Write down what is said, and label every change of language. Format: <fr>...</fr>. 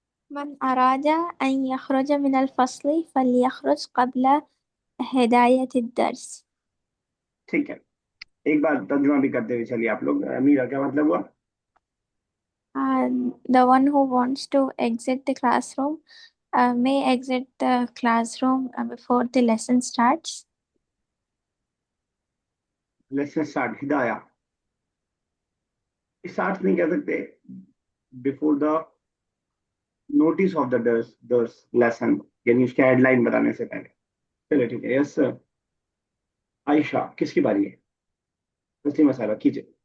<ar>من أراد أن يخرج من الفصل فليخرج قبل هداية الدرس.</ar> <ur>ٹھیک ہے, ایک بار ترجمہ بھی کرتے ہوئے چلیے آپ لوگ. میرا کیا مطلب ہوا؟</ur> <en>The one who wants to exit the classroom may exit the classroom before the lesson starts.</en> <ur>Lesson start, Hidaya start نہیں کہہ سکتے,</ur> <en>before the notes of the درس lesson,</en> <ur>یعنی اس کے ہیڈ لائن بتانے سے پہلے. چلے ٹھیک ہے. یس عائشہ, کس کی باری ہے؟ تسلیمہ صاحبہ کیجیے.</ur>